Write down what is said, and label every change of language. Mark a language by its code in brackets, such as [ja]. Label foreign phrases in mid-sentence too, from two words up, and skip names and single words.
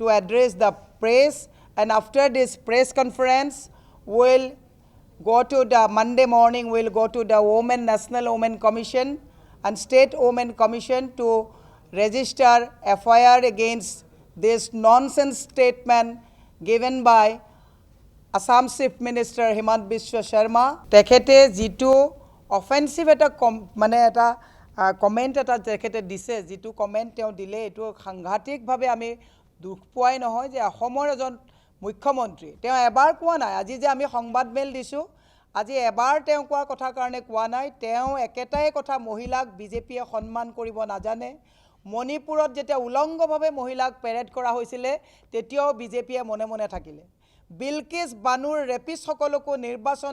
[en] address the press, and after this press conference we'll go to the Monday morning, we'll go to the National Women Commission and State Women Commission to register FIR against this nonsense statement given by Assam Chief Minister Himant Biswa Sharma. [as] তেখেতে যিটো offensive এটা মানে এটা comment এটা তেখেতে দিছে যিটো comment তেওঁ দিলে এটো সাংঘাতিক ভাবে আমি দুখ পোৱাই নহয় যে অসমৰ এজন মুখ্যমন্ত্ৰী তেওঁ এবাৰ কোৱা নাই আজি যে আমি সংবাদ মেল দিছো আজি এবাৰ তেওঁ কোৱা কথা কাৰণে কোৱা নাই তেওঁ একেটাই কথা মহিলাক বিজেপিয়ে সন্মান কৰিব নাজানে মণিপুৰত যেতিয়া উলংগভাৱে মহিলাক পেৰেড কৰা হৈছিল তেতিয়াও বিজেপিয়ে মনে মনে থাকিলে বিলকিছ বানুৰ ৰেপিছ সকলকো নিৰ্বাচন